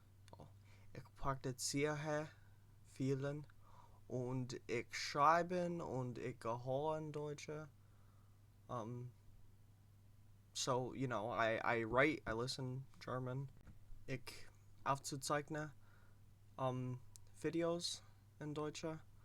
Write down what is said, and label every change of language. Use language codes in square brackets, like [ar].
[de] So ich praktiziere vielen, und ich schreiben und ich gehören Deutsche. [en] So I write, I listen German. [de] Ich aufzeichne videos in Deutsche.